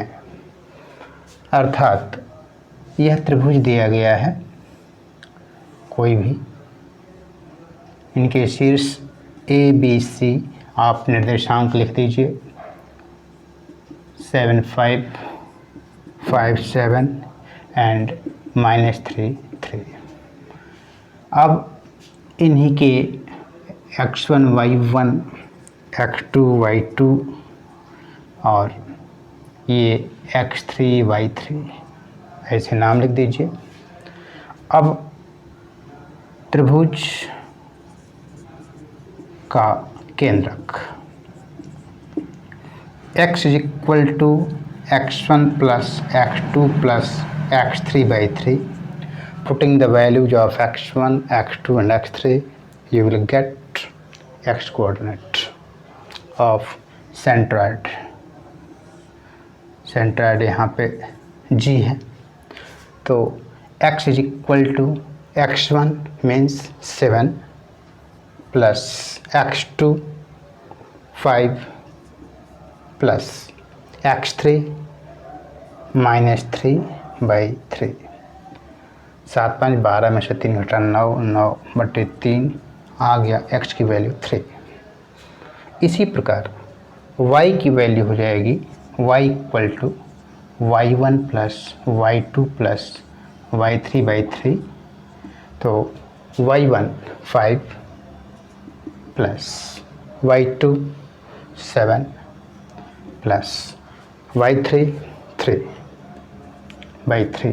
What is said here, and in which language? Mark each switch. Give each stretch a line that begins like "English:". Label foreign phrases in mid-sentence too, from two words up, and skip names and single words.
Hindi: अर्थात यह त्रिभुज दिया गया है, कोई भी इनके शीर्ष ABC आप निर्देशांक लिख दीजिए 7 5 5 7 एंड -3 3। अब इन्हीं के x1 y1 x2 y2 और ये x3 y3 ऐसे नाम लिख दीजिए। अब त्रिभुज का केंद्रक x = x1 + x2 + x3/3.
English: Putting the values of x1, x2 and x3, you will get x coordinate of centroid.
Hindi: Centroid यहाँ पे G है, तो x = x1 means 7 plus x2 5 plus x3 -3/3। 7 5 12 में से 3 घटा 9 9/3 आ गया x की वैल्यू 3। इसी प्रकार y की वैल्यू हो जाएगी y = y1 + y2 + y3/3। तो y1 5 plus y2 7 plus y3 3/3।